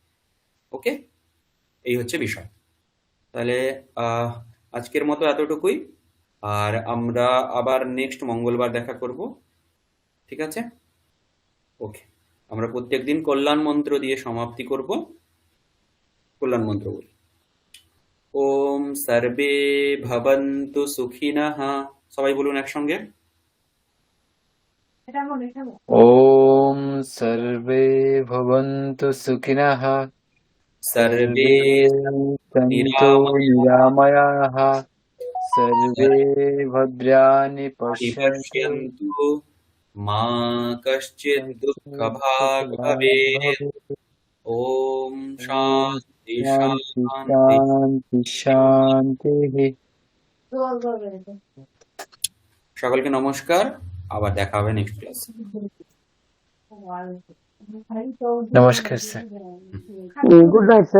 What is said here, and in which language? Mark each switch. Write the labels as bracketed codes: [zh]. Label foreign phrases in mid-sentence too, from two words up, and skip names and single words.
[bn] ওকে, এই হচ্ছে বিষয়। তাহলে আজকের মতো এতটুকুই, আর আমরা আবার নেক্সট মঙ্গলবার দেখা করব। ঠিক আছে, ওকে। আমরা প্রত্যেকদিন কল্যাণ মন্ত্র দিয়ে সমাপ্তি করব। কল্যাণ মন্ত্র বলি, [sa] ওম সর্বে ভবন্তু সুখিনঃ। [bn] সবাই বলুন একসঙ্গে, [sa] ওম সর্বে ভবন্তু সুখিনঃ, সর্বে সর্বে সন্তু নিরাময়াঃ, নিরাময়াঃ, সর্বে ভদ্রাণি পশ্যন্তু, পশ্যন্তু মা কশ্চিৎ দুঃখভাগ্ ভবেৎ। ওম শান্তি শান্তি শান্তি। শান্তি শান্তি। [bn] সকলকে নমস্কার, আবার দেখা হবে [en] next class. [bn] নমস্কার স্যার। [en] Good night sir.